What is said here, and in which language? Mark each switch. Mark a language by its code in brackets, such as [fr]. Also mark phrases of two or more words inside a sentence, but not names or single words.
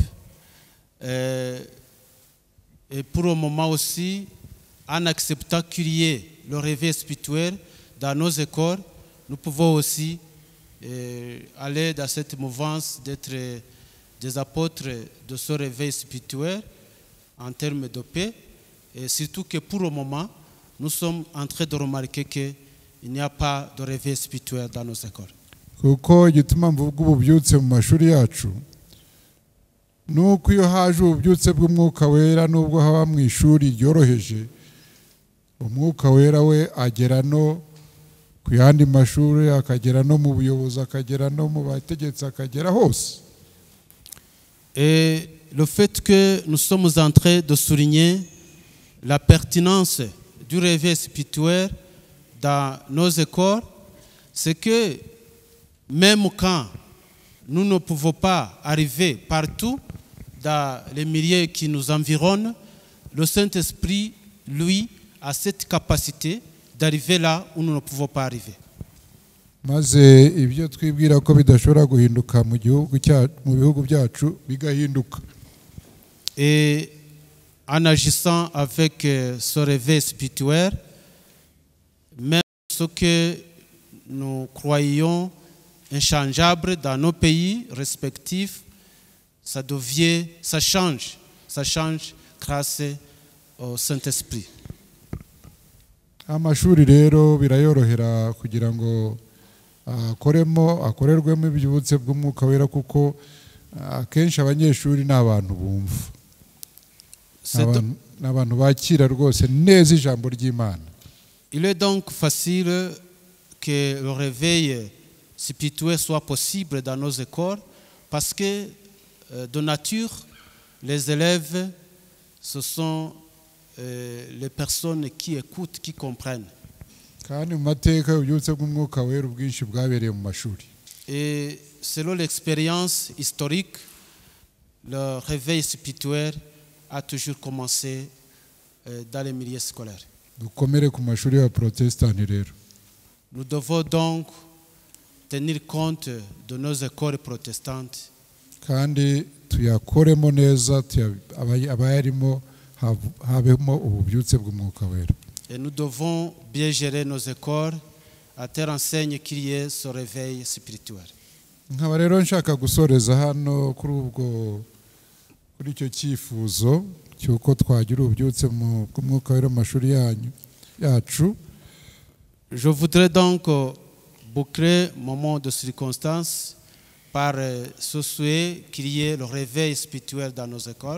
[fr] Et pour le moment aussi, en acceptant qu'il y ait le réveil spirituel dans nos écoles, nous pouvons aussi aller dans cette mouvance d'être des apôtres de ce réveil spirituel en termes de paix. Et surtout que pour le moment, nous sommes en train de remarquer qu'il n'y a pas de réveil spirituel dans nos écoles. [rw] Kuko igituma mvuga ububyutse mu mashuri yacu nuko iyo haje ububyutse bw'umwuka wera nubwo haba mu ishuri ryoroheje, umwuka wera we agera no ku yandi mashuri, akagera no mu buyobozi, akagera no mu bategetsi, akagera hose. [fr] Et le fait que nous sommes en train de souligner la pertinence du réveil spirituel dans nos écoles, c'est que même quand nous ne pouvons pas arriver partout dans les milieux qui nous environnent, le Saint-Esprit, lui, a cette capacité d'arriver là où nous ne pouvons pas arriver. [rw] Maze ibyo twibwira ko bidashobora guhinduka mu bihugu byacu bigahinduka. [fr] Et en agissant avec ce réveil spirituel, même ce que nous croyions inchangeable dans nos pays respectifs, ça change grâce au Saint-Esprit. [rw] Amashuri rero birayorohera kugira ngo akorerwemo ibyubutse bw'umwuka wera, kuko akenshi abanyeshuri ni abantu bumva, n'abantu bakira rwose neza ijambo ry'Imana. [fr] Il est donc facile que le réveil spirituel soit possible dans nos écoles parce que de nature, les élèves, ce sont les personnes qui écoutent, qui comprennent. Et selon l'expérience historique, le réveil spirituel a toujours commencé dans les milieux scolaires. Nous devons donc tenir compte de nos écoles protestantes. [rw] Kandi tuyakoremo neza, abayarimo habemo ububyutse bw'umwuka wera. [fr] Et nous devons bien gérer nos écoles à telle enseigne qu'il y ait ce réveil spirituel. [rw] Nkaba rero nshaka gusoreza hano kuri icyo cyifuzo cy'uko twagira ububyutse bw'umwuka wera mu mashuri yacu. [fr] Je voudrais donc boucler mon moment de circonstance par ce souhait qu'il y ait le réveil spirituel dans nos écoles.